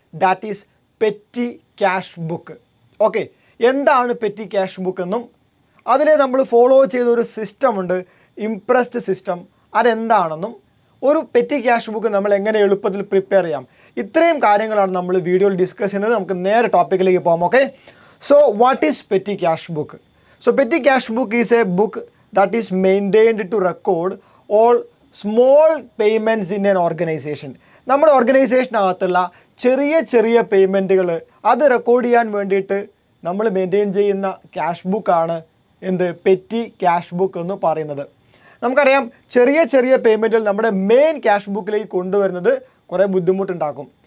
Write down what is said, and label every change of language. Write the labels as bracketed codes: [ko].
[en] That is petty cash book. [ml] Okay, എന്താണ് petty cash book എന്നും അതിലെ നമ്മൾ ഫോളോ ചെയ്ത ഒരു സിസ്റ്റം ഉണ്ട്, ഇംപ്രസ്ഡ് സിസ്റ്റം, അതെന്താണെന്നും ഒരു പെറ്റി ക്യാഷ് ബുക്ക് നമ്മൾ എങ്ങനെ എളുപ്പത്തിൽ പ്രിപ്പയർ ചെയ്യാം, ഇത്രയും കാര്യങ്ങളാണ് നമ്മൾ വീഡിയോയിൽ ഡിസ്കസ് ചെയ്യുന്നത്. നമുക്ക് നേരെ ടോപ്പിക്കിലേക്ക് പോകാം. Okay, [en] So what is petty cash book? So petty cash book is a book that is maintained to record all small payments in an organization. [ml] നമ്മുടെ ഓർഗനൈസേഷനകത്തുള്ള ചെറിയ ചെറിയ പേയ്മെൻറ്റുകൾ അത് റെക്കോർഡ് ചെയ്യാൻ വേണ്ടിയിട്ട് നമ്മൾ മെയിൻറ്റെയിൻ ചെയ്യുന്ന ക്യാഷ് ബുക്കാണ് എന്ത്, പെറ്റി ക്യാഷ് ബുക്ക് എന്ന് പറയുന്നത്. നമുക്കറിയാം, ചെറിയ ചെറിയ പേയ്മെൻറ്റുകൾ നമ്മുടെ മെയിൻ ക്യാഷ് ബുക്കിലേക്ക് കൊണ്ടുവരുന്നത് കുറേ ബുദ്ധിമുട്ടുണ്ടാക്കും.